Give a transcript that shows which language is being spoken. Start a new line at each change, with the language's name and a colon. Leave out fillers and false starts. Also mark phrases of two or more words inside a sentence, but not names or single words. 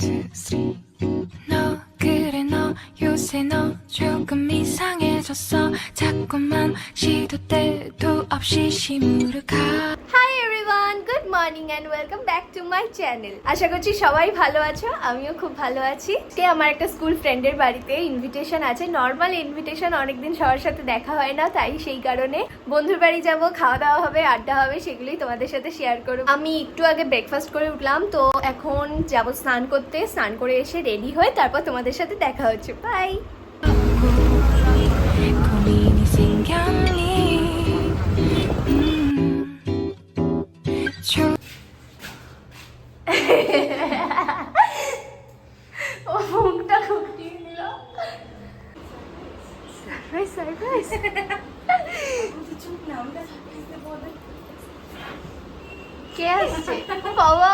Korean: 너 그래 너 요새 너 조금 이상해졌어 자꾸만 시도 때도 없이 시무룩하
English: Hi everyone, good morning and welcome back to my channel.
Bangla: আশা করছি সবাই ভালো আছো, আমিও খুব ভালো আছি। আজকে আমার একটা
English: school friend's
Bangla: বাড়িতে ইনভিটেশন আছে,
English: normal invitation,
Bangla: অনেকদিন সবার সাথে দেখা হয় না, তাই সেই কারণে বন্ধুর বাড়ি যাব, খাওয়া দাওয়া হবে, আড্ডা হবে, সেগুলোই তোমাদের সাথে শেয়ার করব। আমি একটু আগে ব্রেকফাস্ট করে উঠলাম, তো এখন যাব স্নান করতে, স্নান করে এসে রেডি হয়ে তারপর তোমাদের সাথে দেখা হচ্ছে। বাই।
Korean: 고민이 생겼니
Bangla: ও মুখটা খুঁটিয়ে নিল।
English: surprise surprise.
Bangla: কে আসছে বাবা?